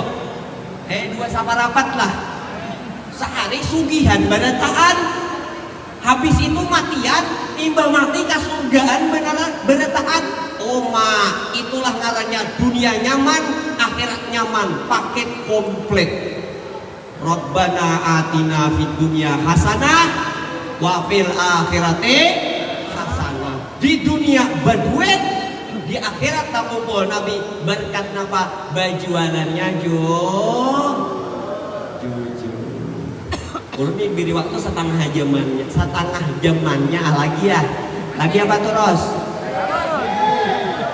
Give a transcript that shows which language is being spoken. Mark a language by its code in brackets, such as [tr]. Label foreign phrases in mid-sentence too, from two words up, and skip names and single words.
[bjn] 2 sama rapat lah. Sehari sugihan barataan. Habis itu matian, imbang mati kasurgaan beneran barataan. Oma, itulah ngarannya dunia nyaman, akhirat nyaman, paket komplit. [ar] ربنا آتنا في الدنيا حسنة وفي الآخرة حسنة. [bjn] Di dunia berduit, di akhirat tak kumpul Nabi berkat napa bajualannya jujur. Ulun beri waktu setengah jamannya lagi ya. Lagi apa terus?